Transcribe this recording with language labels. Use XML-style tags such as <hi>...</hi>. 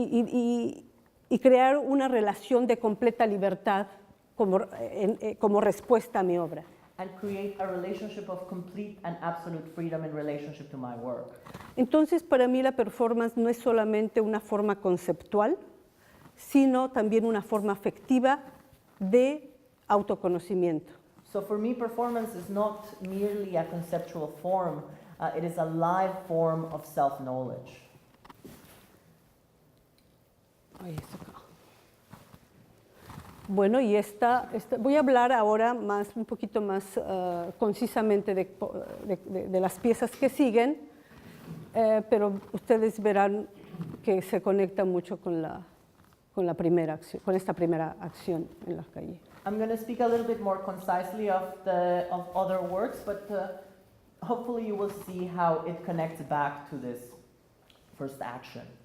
<es>Y crear una relación de completa libertad como respuesta a mi obra.</es> <en>And create a relationship of complete and absolute freedom in relationship to my work.</en> <es>Entonces, para mí la performance no es solamente una forma conceptual, sino también una forma afectiva de autoconocimiento.</es> <en>So for me, performance is not merely a conceptual form, it is a live form of self-knowledge.</en> <es>Bueno, y voy a hablar ahora un poquito más concisamente de las piezas que siguen, pero ustedes verán que se conecta mucho con la primera acción, con esta primera acción en la calle.</es> <en>I'm going to speak a little bit more concisely of other works, but hopefully you will see how it connects back to this first action.</en>